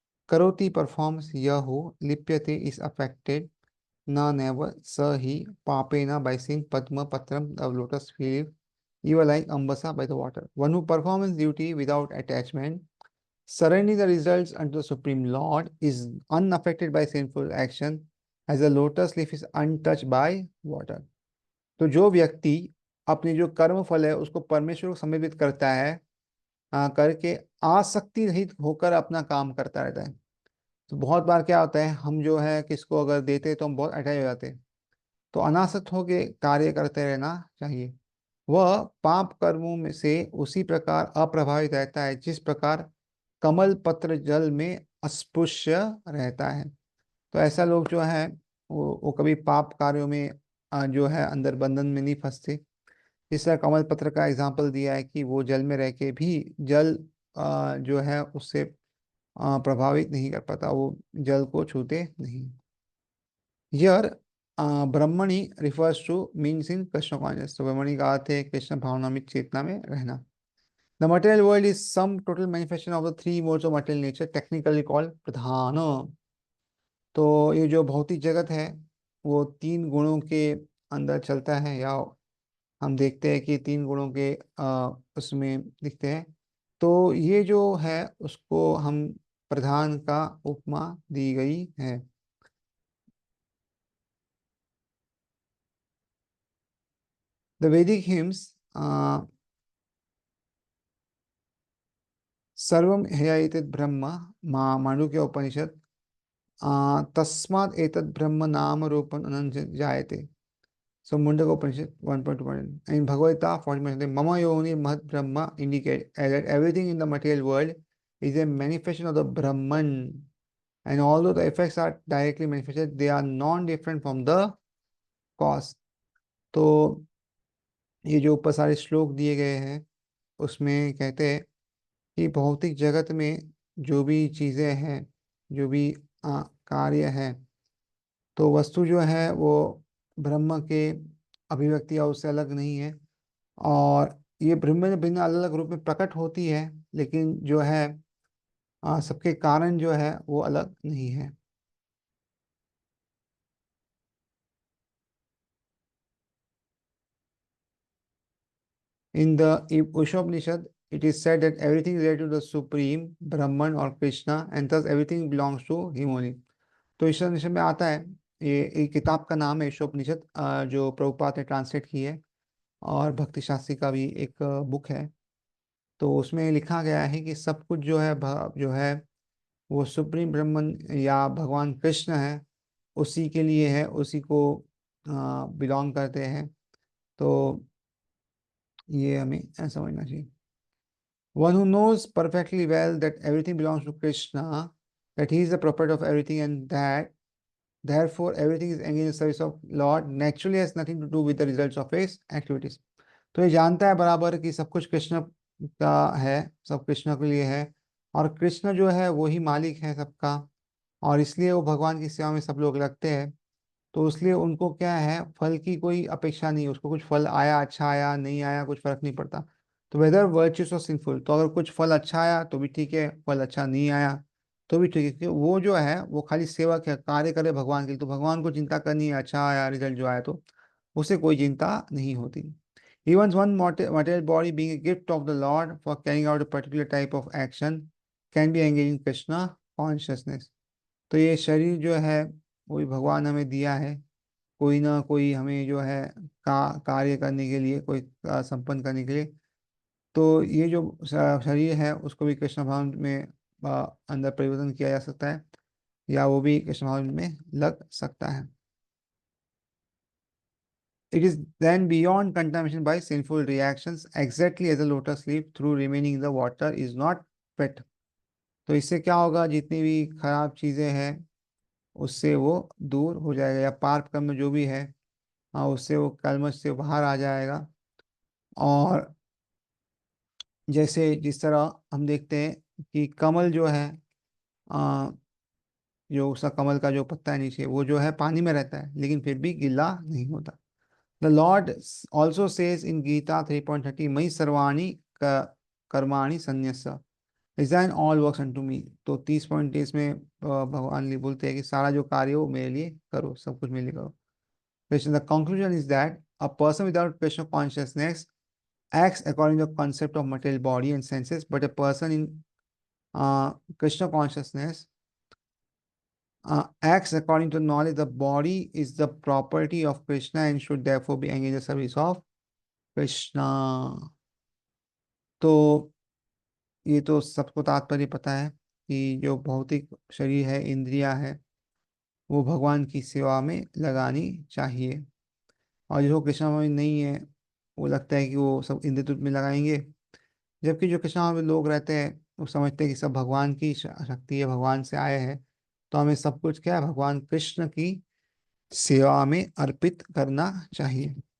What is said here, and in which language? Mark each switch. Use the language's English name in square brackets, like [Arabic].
[English] Karoti performs yahu, lipyate is affected, na never, sa he, papena by saying Padma Patram, the lotus leaf, even like Ambasa by the water. One who performs duty without attachment, surrendering the results unto the Supreme Lord, is unaffected by sinful action, as the lotus leaf is untouched by water. [Hindi] तो जो व्यक्ति अपनी जो कर्म फल है उसको परमेश्वर को समर्पित करता है, करके आसक्ति रहित होकर अपना काम करता रहता है। तो बहुत बार क्या होता है, हम जो है किसको अगर देते तो हम बहुत अटैच हो जाते हैं। तो अनासक्त होकर कार्य करते रहना चाहिए। वह पाप कर्मों में से उसी प्रकार अप्रभावित रहता है जिस प्रकार कमल पत्र जल में अस्पृश्य रहता है। तो ऐसा लोग जो है वो कभी पाप कार्यों में जो है अंदर बंधन में नहीं फंसते। इस तरह कमल पत्र का एग्जाम्पल दिया है कि वो जल में रह के भी जल जो है उससे प्रभावित नहीं कर पाता, वो जल को छूते नहीं। [English] Here, Brahmani refers to means in Krishna consciousness. [Hindi] तो ब्रह्मणि का अर्थ है कृष्ण भावना में चेतना में रहना। [English] The material world is some total manifestation of the three modes of material nature, technically called pradhana. [Hindi] तो ये जो भौतिक जगत है वो तीन गुणों के अंदर चलता है, या हम देखते हैं कि तीन गुणों के उसमें दिखते हैं। तो ये जो है उसको हम प्रधान का उपमा दी गई है। [English] The Vedic hymns [Sanskrit] सर्वम हेयेतद् ब्रह्म मांडुक्य उपनिषद तस्मात् एतद् ब्रह्म नाम रूपम् अनंत जायते। [English] So Mundaka Upanishad 1.2. In Bhagavad Gita 40, [Sanskrit] Mama Yoni Mahad Brahma [English] indicate that everything in the material world is a manifestation of the Brahman. And although the effects are directly manifested, they are non-different from the cause. [Hindi] तो ये जो ऊपर सारे श्लोक दिए गए हैं उसमें कहते हैं कि भौतिक जगत में जो भी चीज़ें हैं, जो भी कार्य है, तो वस्तु जो है वो ब्रह्म के अभिव्यक्ति या उससे अलग नहीं है। और ये भिन्न भिन्न अलग अलग रूप में प्रकट होती है, लेकिन जो है सबके कारण जो है वो अलग नहीं है। [English] In the Upanishad, it is said that everything is related to the Supreme Brahman or Krishna, and thus everything belongs to him only. [Hindi] तो ईशावानिषद में आता है, ये एक किताब का नाम है ईशोपनिषद, जो प्रभुपाद ने ट्रांसलेट की है, और भक्ति शास्त्री का भी एक बुक है। तो उसमें लिखा गया है कि सब कुछ जो है जो है वो सुप्रीम ब्रह्मन या भगवान कृष्ण है, उसी के लिए है, उसी को बिलोंग करते हैं। तो ये हमें समझना चाहिए। [English] One who knows perfectly well that everything belongs to Krishna, that he is the proprietor of everything, and that therefore everything is engaged in service of Lord, naturally has nothing to do with the results of his activities. [Hindi] तो ये जानता है बराबर कि सब कुछ कृष्ण का है, सब कृष्ण के लिए है, और कृष्ण जो है वो ही मालिक है सबका, और इसलिए वो भगवान की सेवा में सब लोग लगते हैं। तो इसलिए उनको क्या है, फल की कोई अपेक्षा नहीं, उसको कुछ फल आया, अच्छा आया, नहीं आया, कुछ फर्क नहीं पड़ता। तो [English] whether virtuous [Hindi] और सिंफुल, तो अगर कुछ फल अच्छा आया तो भी ठीक है, फल अच्छा नहीं आया तो भी ठीक है, क्योंकि वो जो है वो खाली सेवा के कार्य करे भगवान के लिए। तो भगवान को चिंता करनी है, अच्छा आया रिजल्ट जो आया तो उसे कोई चिंता नहीं होती। [English] Even one material body being a gift of the Lord for carrying out a particular type of action can be engaged in Krishna consciousness. [Hindi] तो ये शरीर जो है वो भी भगवान हमें दिया है, कोई ना कोई हमें जो है कार्य करने के लिए, कोई संपन्न करने के लिए। तो ये जो शरीर है उसको भी कृष्ण भाव में अंदर परिवर्तन किया जा सकता है, या वो भी कृष्ण भाव में लग सकता है। [English] It is then beyond contamination by sinful reactions, exactly as a lotus leaf through remaining in the water is not wet. [Hindi] तो इससे क्या होगा, जितनी भी खराब चीजें हैं उससे वो दूर हो जाएगा, या पाप कर्म जो भी है उससे वो कलमश से बाहर आ जाएगा। और जैसे जिस तरह हम देखते हैं कि कमल जो है, आ, जो उसका कमल का जो पत्ता है नीचे वो जो है पानी में रहता है लेकिन फिर भी गीला नहीं होता। [English] the Lord also says in Gita 3.30, [Sanskrit] मई सर्वाणी कर्माणि संन्यस्य। [English] Design all works unto me. [Hindi] तो 30 पॉइंट इसमें भगवान लिए बोलते हैं कि सारा जो कार्य हो मेरे लिए करो, सब कुछ मेरे लिए करो। [English] Question: The conclusion is that a person without Krishna consciousness acts according to the concept of material body and senses, but a person in Krishna consciousness acts according to knowledge. The body is the property of Krishna and should therefore be engaged in the service of Krishna. [Hindi] तो ये तो सबको तात्पर्य पता है कि जो भौतिक शरीर है, इंद्रिया है, वो भगवान की सेवा में लगानी चाहिए। और जो कृष्णा में नहीं है, वो लगता है कि वो सब इंद्रिय तुल्य में लगाएंगे, जबकि जो कृष्णा में लोग रहते हैं वो समझते हैं कि सब भगवान की शक्ति है, भगवान से आए हैं, तो हमें सब कुछ क्या है, भगवान कृष्ण की सेवा में अर्पित करना चाहिए।